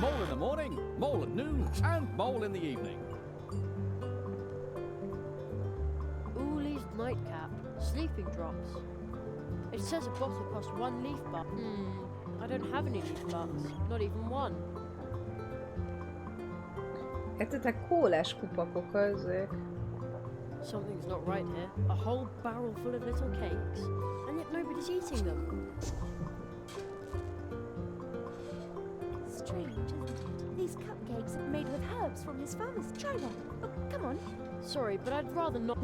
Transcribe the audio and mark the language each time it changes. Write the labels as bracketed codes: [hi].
[en] Mole in the morning, mole at noon, and mole in the evening. Uli's nightcap, sleeping drops. It says a bottle costs 1 leaf butt. I don't have any leaf butts, not even one. [hu] Értetek, kólás kupakok azok. [en] Something's not right here. A whole barrel full of little cakes, and yet nobody's eating them. Strange, isn't it? These cupcakes are made with herbs from his farmers. Try one. Oh, come on. Sorry, but I'd rather not.